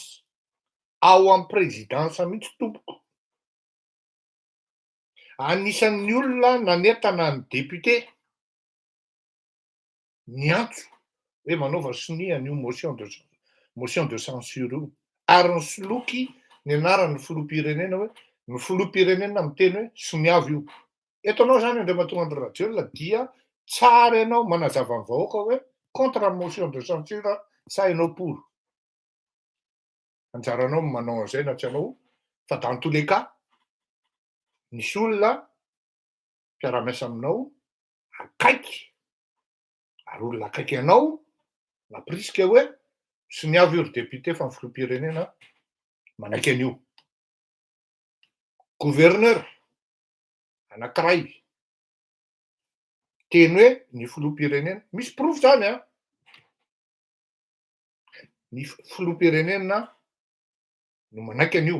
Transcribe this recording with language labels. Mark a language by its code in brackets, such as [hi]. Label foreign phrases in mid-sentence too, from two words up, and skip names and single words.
[mg] Ao amin'ny présidence mihitsy tompoko. Anisan'ny olona nanentana ny député niantso hoe manaova sonia an'io [fr] motion de censure [mg] io. Ary nisoloky ny anaran'ny filoham-pirenena hoe ny filoham-pirenena miteny hoe soniavo io. Eto anao zany Andriamatoa Andry Rajoelina dia tsara ianao manazava ny vahoaka hoe [fr] contre motion de censure [mg] sa ianao pour. Anjaranao manao an'izay na tsy anao, fa [fr] dans tous les cas [mg] nisy olona mpiara-miasa aminao akaiky, ary olona akaiky ianao naporisika hoe soniavo io ry député fa ny filoham-pirenena manaiky an'io. Gouverneur anankiray teny hoe ny filoham-pirenena, misy proof zany a, ny filoham-pirenena no manaiky an'io.